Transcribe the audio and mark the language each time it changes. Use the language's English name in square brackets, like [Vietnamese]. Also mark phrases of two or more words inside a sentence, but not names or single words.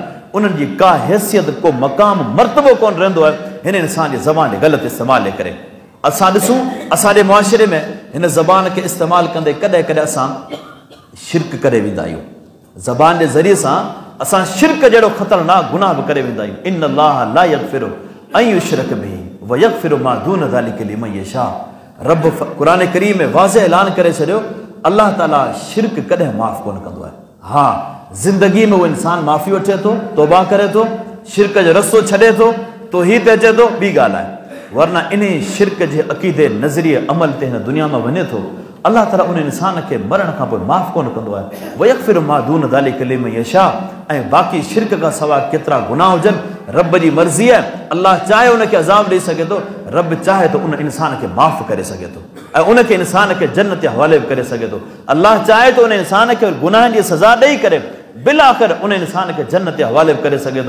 [Sindhi] उन्हनि जी का हैसियत, को मक़ाम, मर्तबो कोन रहंदो आहे हिन इंसान जे ज़बान जे ग़लति इस्तेमाल जे करे। असां ॾिसूं असांजे मुआशिरे में हिन ज़बान खे इस्तेमालु कंदे कॾहिं कॾहिं असां शिरक करे वेंदा आहियूं। ज़बान जे ज़रिए सां असां शिरक जहिड़ो ख़तरनाक गुनाह बि करे वेंदा आहियूं। [Arabic] إن الله لا يغفر أن يشرك به ويغفر ما دون ذلك لمن يشاء. [Sindhi] रब क़ुरान करीम में वाज़े ऐलान करे छॾियो, अल्लाह ताला शिरक कॾहिं माफ़ कोन कंदो आहे। हा, ज़िंदगी में उहो इंसान माफ़ी वठे थो, तौबा करे थो, शिरक जो रस्तो छॾे थो, तौहीद ते अचे थो, ॿी ॻाल्हि आहे। वरना इन शिरक जे अक़ीदे नज़रिए अमल ते हिन दुनिया में वञे थो, अल्लाह ताला उन इंसान खे मरण खां पोइ माफ़ कोन कंदो आहे। [Arabic] ويغفر ما دون ذلك لمن يشاء. [Sindhi] ऐं बाक़ी शिरक खां सवाइ केतिरा गुनाह हुजनि, रब जी मर्ज़ी आहे। अल्लाह चाहे उनखे अज़ाब ॾेई सघे थो, रब चाहे त उन इंसान खे माफ़ करे सघे थो ऐं उनखे इंसान खे जन्नत जे हवाले बि करे सघे थो। अल्लाह चाहे त उन इंसान खे गुनाहनि जी सज़ा ॾेई करे बिल आख़िर उन इंसान खे जन्नत जे हवाले बि करे सघे थो।